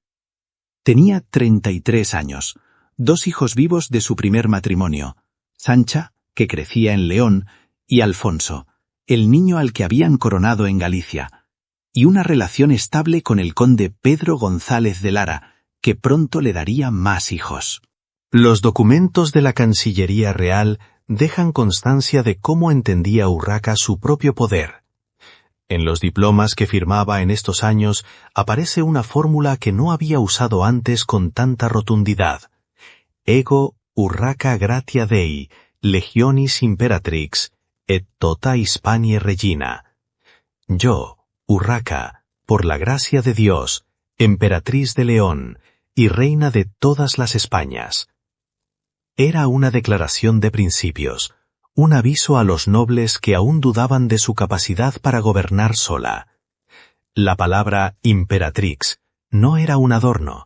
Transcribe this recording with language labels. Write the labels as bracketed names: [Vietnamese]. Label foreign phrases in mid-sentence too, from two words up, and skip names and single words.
[Spanish] Tenía 33 años, 2 hijos vivos de su primer matrimonio, Sancha, que crecía en León, y Alfonso, el niño al que habían coronado en Galicia, y una relación estable con el conde Pedro González de Lara, que pronto le daría más hijos. Los documentos de la Cancillería Real dejan constancia de cómo entendía Urraca su propio poder. En los diplomas que firmaba en estos años aparece una fórmula que no había usado antes con tanta rotundidad. [Latin] Ego Urraca gratia Dei, legionis imperatrix, et tota Hispanie regina. [Spanish] Yo, Urraca, por la gracia de Dios, emperatriz de León y reina de todas las Españas. Era una declaración de principios, un aviso a los nobles que aún dudaban de su capacidad para gobernar sola. La palabra imperatrix no era un adorno.